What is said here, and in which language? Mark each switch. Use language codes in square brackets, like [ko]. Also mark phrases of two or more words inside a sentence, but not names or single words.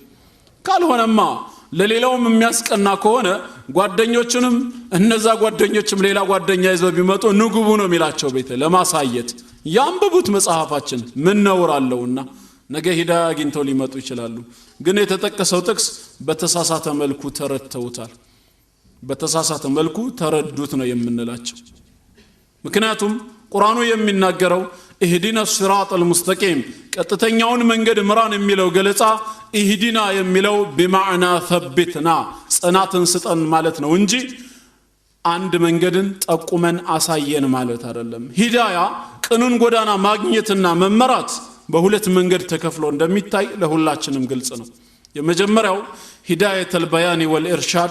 [am] ካልሆነማ ለሌላውም የሚያስቀና ከሆነ ጓደኞቹንም እነዛ ጓደኞችም ሌላ ጓደኛ ይዘው ቢመጡ ንጉቡ ነው የሚላቸው ቤት ለማሳየት ያንብቡት መጽሐፋችን ምን ነውር አለውና ነገ ሂዳያ አግኝተው ሊመጡ ይችላሉ ግን የተጠቀሰው ጥቅስ በተሳሳተ መልኩ ተረድተውታል በተሳሳተ መልኩ ተረዱት ነው የምንላቸው ምክንያቱም ቁርአኑ የሚናገረው [ar] اهدنا الصراط المستقيم [am] ቀጥተኛውን መንገድ ምራን የሚለው ገለጻ اهدنا የሚለው [ar] بمعنى ثبتنا [am] ጽናትን ስጠን ማለት ነው እንጂ አንድ መንገድን ጠቁመን አሳየን ማለት አይደለም ሂዳያ ቅኑን ጎዳና ማግኘትና መመራት በሁለት መንገድ ተከፍሎ እንደሚታይ ለሁላችንም ግልጽ ነው የመጀመሪያው [ar] هداية البيان والإرشاد